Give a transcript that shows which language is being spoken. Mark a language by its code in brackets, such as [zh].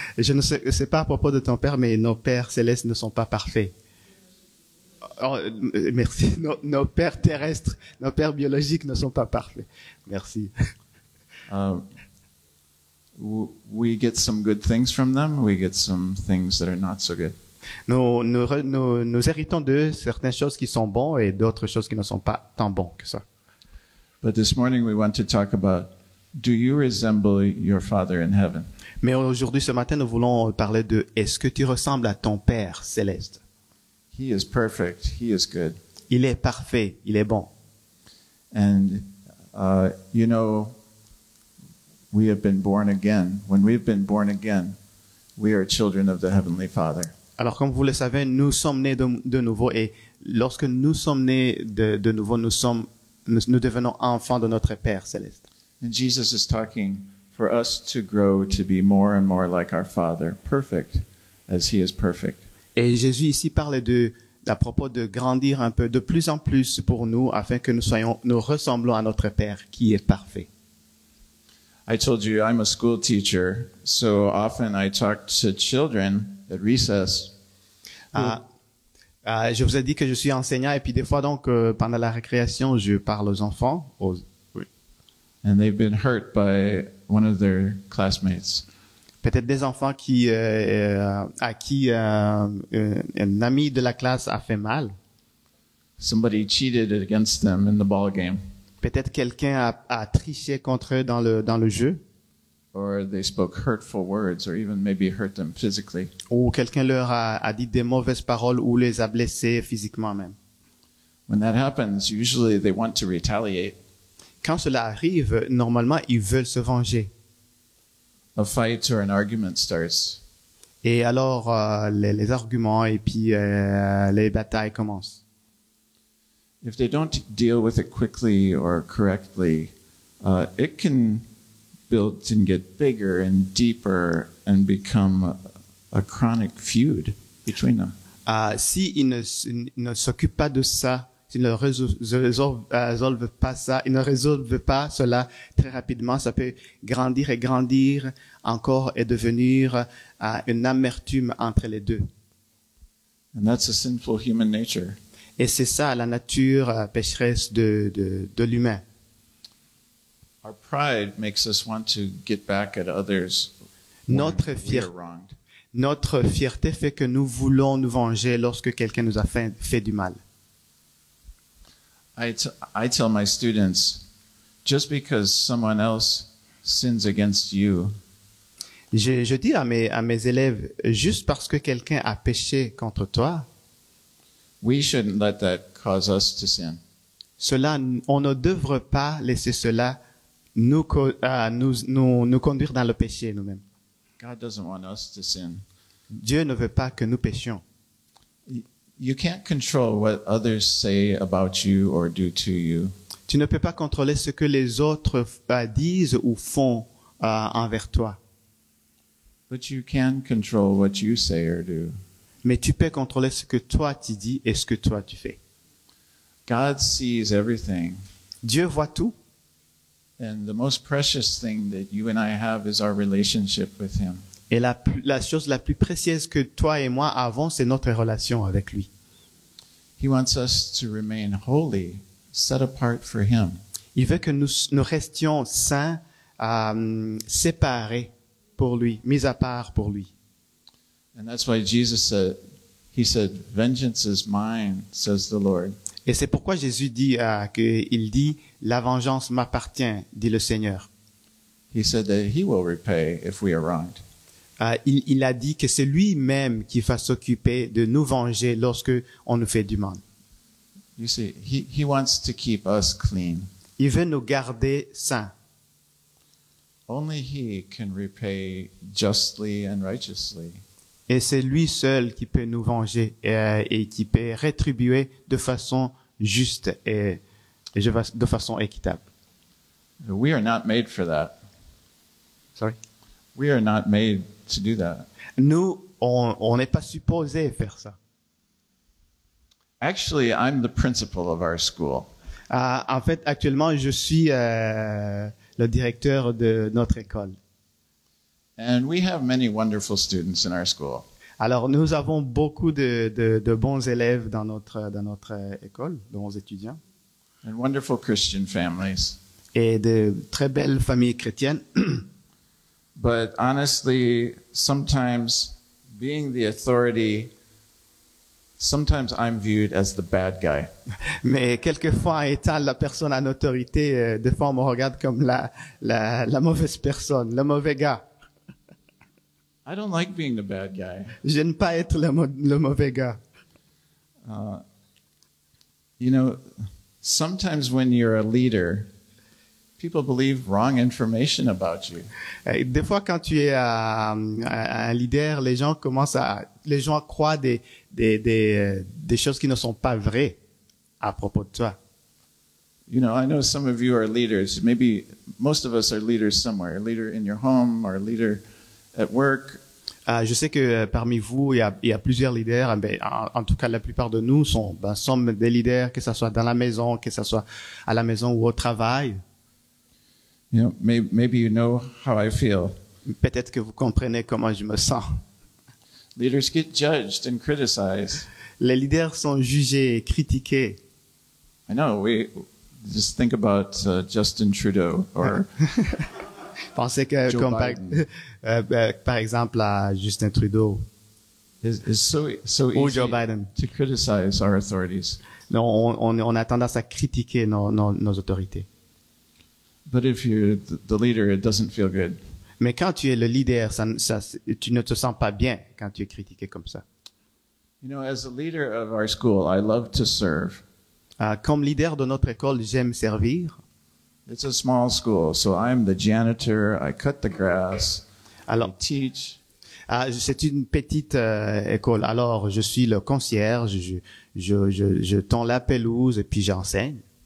[fr] Et je ne sais pas à propos de ton père, mais nos pères célestes ne sont pas parfaits. Oh, merci. Nos pères terrestres, nos pères biologiques ne sont pas parfaits. Merci. [en] We get some good things from them. We get some things that are not so good. [fr] Nous héritons d'eux certaines choses qui sont bonnes et d'autres choses qui ne sont pas tant bonnes que ça. [en] But this morning we want to talk about, do you resemble your Father in heaven? [fr] Mais aujourd'hui, ce matin, nous voulons parler de est-ce que tu ressembles à ton Père céleste? [en] He is perfect. He is good. [fr] Il est parfait. Il est bon. [en] And, you know, we have been born again. When we've been born again, we are children of the Heavenly Father. [fr] Alors, comme vous le savez, nous sommes nés de nouveau et lorsque nous sommes nés de nouveau, nous devenons enfants de notre Père céleste. [en] And Jesus is talking for us to grow to be more and more like our Father, perfect as He is perfect. [fr] Et Jésus ici parle à propos de grandir un peu de plus en plus pour nous afin que nous ressemblons à notre Père qui est parfait. [en] I told you I'm a school teacher, so often I talk to children at recess. [fr] Je vous ai dit que je suis enseignant et puis des fois donc pendant la récréation je parle aux enfants. Oui. [en] And they've been hurt by one of their classmates. [fr] Peut-être des enfants à qui un ami de la classe a fait mal. [en] Somebody cheated against them in the ball game. [fr] Peut-être quelqu'un a triché contre eux dans le jeu. [en] Or they spoke hurtful words, or even maybe hurt them physically. [fr] Ou quelqu'un leur a dit des mauvaises paroles ou les a blessés physiquement même. [en] When that happens, usually they want to retaliate. [fr] Quand cela arrive, normalement, ils veulent se venger. [en] A fight or an argument starts. [fr] Et alors, les arguments et puis les batailles commencent. [en] If they don't deal with it quickly or correctly, it can build and get bigger and deeper and become a chronic feud between them. [fr] S'ils ne s'occupent pas de ça, s'ils ne résolvent pas ça, ils ne résolvent pas cela très rapidement, ça peut grandir et grandir encore et devenir une amertume entre les deux. [en] And that's a sinful human nature. [fr] Et c'est ça la nature pécheresse de l'humain. [en] Our pride makes us want to get back at others when we are wronged. [fr] Notre fierté fait que nous voulons nous venger lorsque quelqu'un nous a fait du mal. [en] I tell my students, just because someone else sins against you, [fr] Je dis à mes élèves, juste parce que quelqu'un a péché contre toi, [en] we shouldn't let that cause us to sin. [fr] On ne devrait pas laisser cela nous conduire dans le péché nous-mêmes. [en] God doesn't want us to sin. [fr] Dieu ne veut pas que nous péchions. [en] You can't control what others say about you or do to you. [fr] Tu ne peux pas contrôler ce que les autres disent ou font envers toi. [en] But you can control what you say or do. [fr] Mais tu peux contrôler ce que toi tu dis et ce que toi tu fais. [en] God sees everything. [fr] Dieu voit tout. [en] And the most precious thing that you and I have is our relationship with Him. [fr] Et la chose la plus précieuse que toi et moi avons, c'est notre relation avec lui. [en] He wants us to remain holy, set apart for Him. [fr] Il veut que nous restions saints, séparés pour lui, mis à part pour lui. [en] And that's why Jesus said, He said, "Vengeance is mine," says the Lord. [fr] Et c'est pourquoi Jésus dit qu'il dit la vengeance m'appartient, dit le Seigneur. [en] He said that He will repay if we are wronged. [fr] Il a dit que c'est lui-même qui va s'occuper de nous venger lorsque on nous fait du mal. [en] You see, He wants to keep us clean. [fr] Il veut nous garder saints. [en] Only He can repay justly and righteously. [fr] Et c'est lui seul qui peut nous venger et qui peut rétribuer de façon juste et de façon équitable. [en] We are not made for that. Sorry? We are not made to do that. [fr] Nous, on n'est pas supposé faire ça. [en] Actually, I'm the principal of our school. [fr] En fait, actuellement, je suis le directeur de notre école. [en] And we have many wonderful students in our school. [fr] Alors, nous avons beaucoup de bons élèves dans notre école, de bons étudiants, [en] And wonderful Christian families. [fr] et de très belles familles chrétiennes. [en] But honestly, sometimes being the authority, sometimes I'm viewed as the bad guy. [fr] Mais quelquefois, étant la personne en autorité, des fois, on me regarde comme la mauvaise personne, le mauvais gars. [en] I don't like being the bad guy. [fr] J'aime pas être le mauvais gars. [en] You know, sometimes when you're a leader, people believe wrong information about you. [fr] Des fois, quand tu es un leader, les gens croient des choses qui ne sont pas vraies à propos de toi. [en] You know, I know some of you are leaders. Maybe most of us are leaders somewhere. A leader in your home or a leader at work. [fr] Je sais que parmi vous, il y a plusieurs leaders. En tout cas, la plupart de nous sommes des leaders, que ce soit dans la maison, que ce soit à la maison ou au travail. [en] You know, maybe you know how I feel. [fr] Peut-être que vous comprenez comment je me sens. [en] Leaders get judged and criticized. [fr] Les leaders sont jugés et critiqués. [en] I know. We just think about Justin Trudeau or [fr] Pensez que, [en] Joe [fr] comme [en] Biden. [fr] par exemple, à Justin Trudeau [en] It's so [fr] ou [en] easy [fr] Joe Biden. [en] to criticize our authorities. [fr] Non, on a tendance à critiquer nos autorités. [en] But if you're the leader, it doesn't feel good. [fr] Mais quand tu es le leader, tu ne te sens pas bien quand tu es critiqué comme ça. [en] You know, as a leader of our school, I love to serve. [fr] Comme leader de notre école, j'aime servir. [en] It's a small school, so I'm the janitor, I cut the grass, [fr] Alors, [en] I teach. [fr] c'est une petite école. Alors, je suis le concierge, je tond la pelouse et puis j'enseigne.